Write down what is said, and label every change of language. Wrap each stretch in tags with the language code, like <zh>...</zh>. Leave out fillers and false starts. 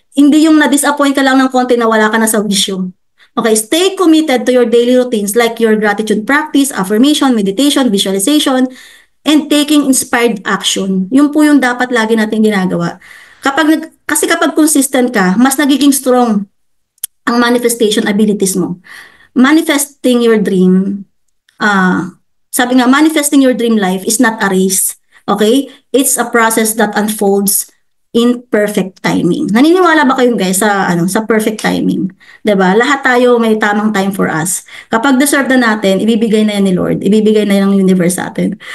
<tl>Hindi yung na-disappoint ka lang ng konti na wala ka na sa vision.</tl> <en>Okay, stay committed to your daily routines like your gratitude practice, affirmation, meditation, visualization, and taking inspired action.</en> <tl>Yun po yung dapat lagi natin ginagawa. Kasi kapag consistent ka, mas nagiging strong ang manifestation abilities mo.</tl> <en>Manifesting your dream,</en> <tl>sabi nga,</tl> <en>manifesting your dream life is not a race. Okay? It's a process that unfolds in perfect timing.</en> <tl>Naniniwala ba kayo guys sa perfect timing? 'Di ba? Lahat tayo may tamang</tl> <en>time for us.</en> <tl>Kapag deserve na natin, ibibigay na yan ni Lord, ibibigay na yan ng universe sa atin.</tl>